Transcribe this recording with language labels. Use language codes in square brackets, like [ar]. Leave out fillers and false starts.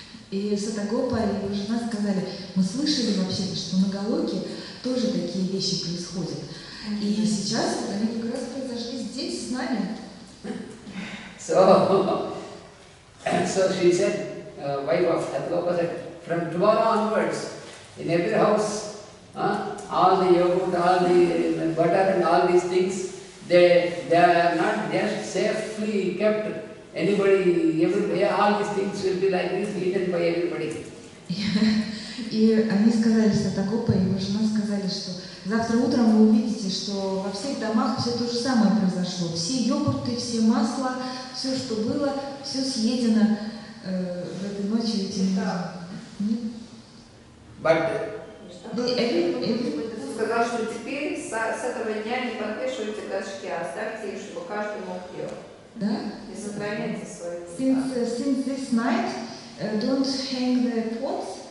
[ru] И Сатагопа и его жена сказали, мы слышали вообще, что на Галоке тоже такие вещи происходят. И сейчас вот они как раз произошли здесь с нами. [en] So she said, wife of Satagopal said, from tomorrow onwards, in every house, all the yogurt, all the butter and all these things, they are not just safely kept. Anybody, everybody, all these things will be like this, eaten by everybody. [ru] И они сказали, Сатагопа и его жена сказали, что завтра утром вы увидите, что во всех домах все то же самое произошло. Все йогурты, все масла, все, что было, все съедено в этой ночью этим людям. Ты сказал, что теперь с этого дня не подвешивайте горшки, а оставьте их, чтобы каждый мог делать. Да? И сохраняйте свою. [en] Since this night, don't hang the pots.